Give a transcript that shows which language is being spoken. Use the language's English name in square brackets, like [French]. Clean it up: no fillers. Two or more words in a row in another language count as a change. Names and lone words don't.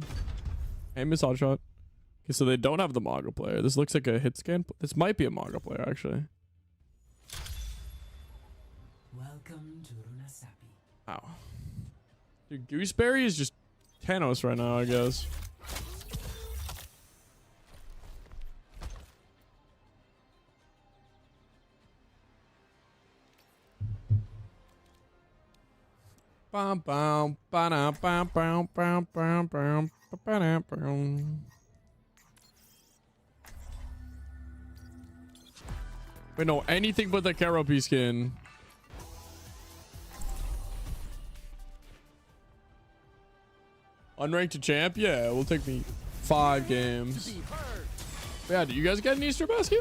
[English] Hey, Miss Oddshot. Okay, so they don't have the Maga player. This looks like a hit scan. This might be a Maga player, actually. Welcome to Runasapi. Wow. Dude, Gooseberry is just Thanos right now, I guess. Bam bam ba bam bam bam bam bam ba bam. Wait, no, anything but the Karopi skin. Unranked to champ? Yeah, it will take me 5 games. Yeah, do you guys get an Easter basket?